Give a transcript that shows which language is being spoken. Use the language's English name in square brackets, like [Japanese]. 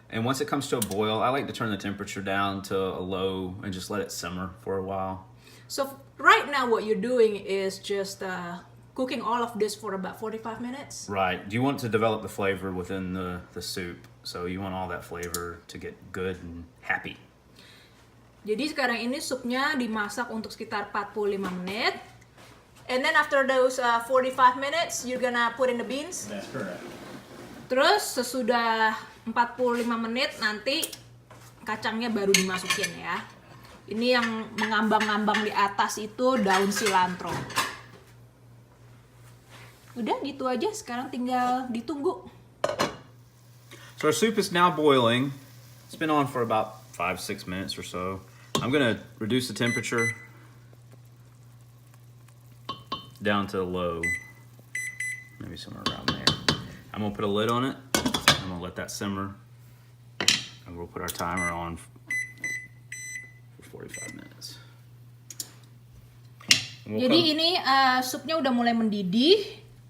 [English] And once it comes to a boil, I like to turn the temperature down to a low and just let it simmer for a while. So right now what you're doing is just cooking all of this for about 45 minutes. Right. You want to develop the flavor within the soup. So you want all that flavor to get good and happy. [Indonesian] Jadi sekarang ini supnya dimasak untuk sekitar 45 menit. [English] And then after those 45 minutes, you're gonna put in the beans. That's correct. [Indonesian] Terus sesudah 45 menit nanti kacangnya baru dimasukin ya. Ini yang mengambang-ngambang di atas itu daun cilantro. Udah gitu aja, sekarang tinggal ditunggu. [English] So our soup is now boiling. It's been on for about 5-6 minutes or so. I'm gonna reduce the temperature down to low, maybe somewhere around there. I'm gonna put a lid on it. I'm gonna let that simmer, and we'll put our timer on for 45 minutes. [Indonesian] Jadi ini supnya udah mulai mendidih.